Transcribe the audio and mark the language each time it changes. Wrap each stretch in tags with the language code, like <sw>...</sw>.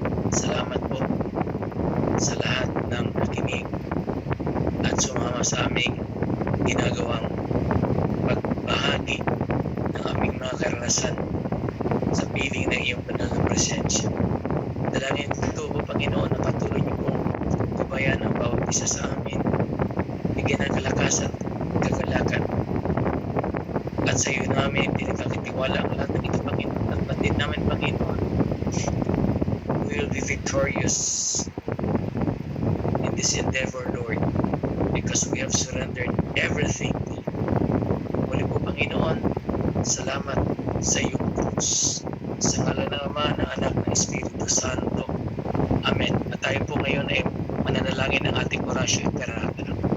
<tl>Salamat po sa lahat ng nakinig at sumama sa aming ginagawang pagbahagi ng aming mga karanasan sa piling ng iyong banal na presensya. Dalangin ito po, Panginoon, na patuloy niyo pong gabayan ang bawat isa sa amin. Bigyan ng kalakasan, kagalakan. At sa iyo namin, pinagkakitiwala ang lahat ng ito, Panginoon. At batid namin,</tl> <en>Panginoon, we will be victorious in this endeavor, Lord, because we have surrendered everything to you.</en> <tl>Muli po, Panginoon, salamat sa iyong krus. Sa ngalan ng Ama, ng Anak, ng Espiritu Santo. Amen. At tayo po ngayon ay mananalangin ng ating orasyon karahatan.</tl>